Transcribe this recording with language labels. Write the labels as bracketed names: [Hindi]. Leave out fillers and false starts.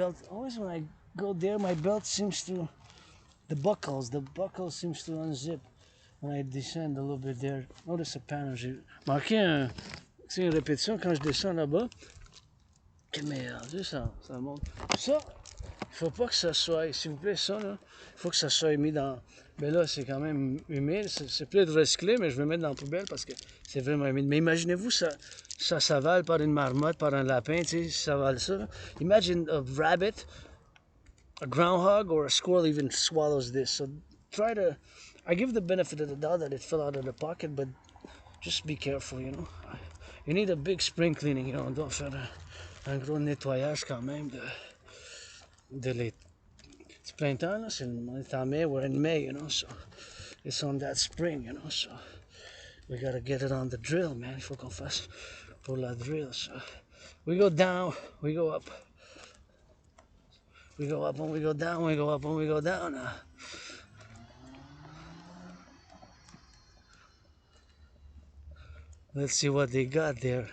[English] Always when I go there, my belt seems to... The buckle seems to unzip when I descend a little bit there. Notice a pattern. [French] J'ai marqué une répétition quand je descends là-bas. Mais ça monte. Ça, il faut pas que ça soit, s'il vous plaît, ça là, il faut que ça soit mis dans... Mais là, c'est quand même humide. C'est plus de recycler, mais je vais le mettre dans la poubelle parce que c'est vraiment humide. Mais imaginez-vous, ça s'avale par une marmotte, par un lapin, tu sais, ça avale ça. [English] Imagine a rabbit, a groundhog, or a squirrel even swallows this. So try to... I give the benefit of the doubt that it fell out of the pocket, but just be careful, you know. You need a big spring cleaning, you know. [French] On doit faire un gros nettoyage quand même de les... C'est printemps, là, on est en mai, [English] we're in May, you know, so it's on that spring, you know, so we gotta get it on the drill, man. [French] Il faut qu'on fasse pour la drill, [English] so we go down, we go up. We go up and we go down, we go up and we go down. Let's see what they got there.